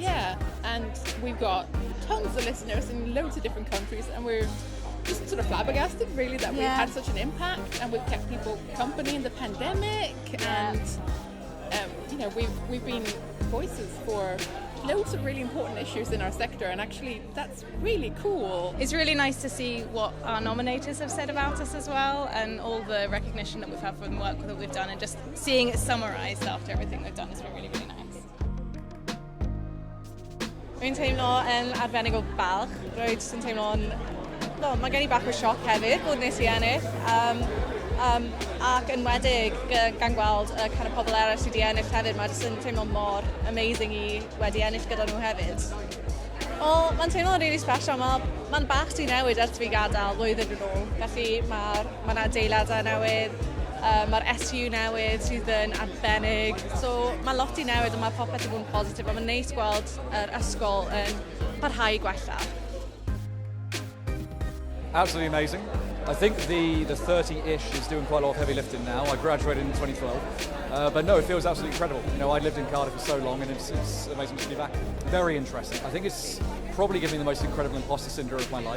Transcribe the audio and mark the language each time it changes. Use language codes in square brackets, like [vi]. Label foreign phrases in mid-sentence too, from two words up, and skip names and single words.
[en] Yeah, and we've got tons of listeners in loads of different countries, and we're just sort of flabbergasted, really, that we've had such an impact, and we've kept people company in the pandemic, and you know, we've been voices for loads of really important issues in our sector, and actually that's really cool. It's really nice to see what our nominators have said about us as well, and all the recognition that we've had from the work that we've done, and just seeing it summarised after everything we've done has been really, really nice. [cy] Rwy'n teimlo yn arbennig o balch. Rwy'n teimlo'n... Mae gen I bach o sioc hefyd bod nes I ennill. Ac enwedig gan gweld y [en] kind of [cy] pobl eraill sydd wedi ennill hefyd, mae jyst yn teimlo mor amazing I wedi ennill gyda nhw hefyd. Wel, mae'n teimlo'n [en] really special. [cy] Mae'n bach di newid ers fi gadael blwyddyn yn ôl. Felly mae'n adeiladau newydd, mae'r SU newid sydd yn arbennig. So mae lot I newid a mae popeth I bod yn positif. Mae'n neis gweld yr ysgol yn parhau I gwella. [en] Absolutely amazing. I think the 30-ish is doing quite a lot of heavy lifting now. I graduated in 2012, but no, it feels absolutely incredible. You know, I lived in Cardiff for so long, and it's amazing to be back. Very interesting. I think it's probably given me the most incredible imposter syndrome of my life.